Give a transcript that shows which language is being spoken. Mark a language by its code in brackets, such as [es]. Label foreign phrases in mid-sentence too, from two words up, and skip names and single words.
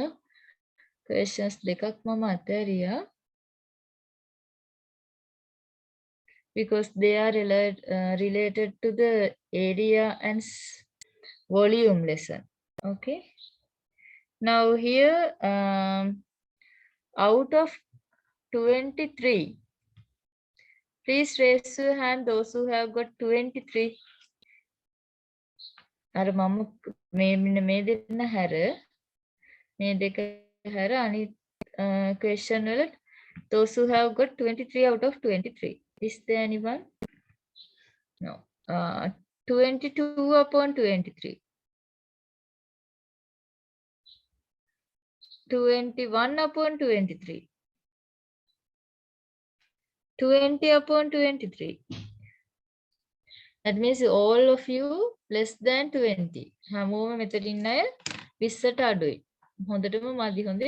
[si] Questions දෙකක් මම අතහැරියා. [en] Because they are related to the area and volume lesson. Okay. Now here, out of 23, please raise your hand those who have got 23. [si] අර මම මේ දෙන්න හැර මේ දෙක හැර අනිත් question වල [en] those who have got 23 out of 23. Is there anyone? No. 22 upon 23. 21 upon 23. 20 upon 23. That means all of you less than 20. [si] හැමෝම මෙතන ඉන්න අය 20ට අඩුයි. හොඳටම මදි හොඳේ.